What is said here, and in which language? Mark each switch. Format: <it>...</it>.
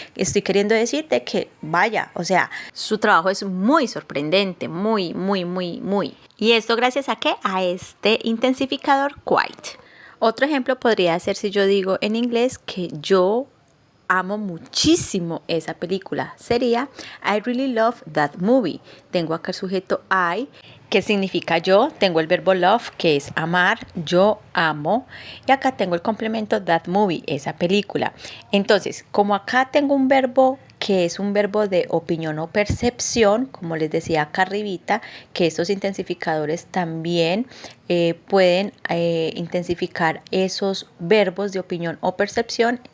<es>Estoy queriendo decir de que vaya, o sea, su trabajo es muy sorprendente, muy, muy, muy, muy. ¿Y esto gracias a qué? A este intensificador quite. Otro ejemplo podría ser si yo digo en inglés que yo amo muchísimo esa película. Sería</es> <en>I really love that movie.</en> <es>Tengo acá el sujeto I, que significa yo. Tengo el verbo love, que es amar. Yo amo. Y acá tengo el complemento</es> <en>that movie,</en> <es>esa película. Entonces, como acá tengo un verbo que es un verbo de opinión o percepción, como les decía acá arribita, que estos intensificadores también pueden intensificar esos verbos de opinión o percepción.</es>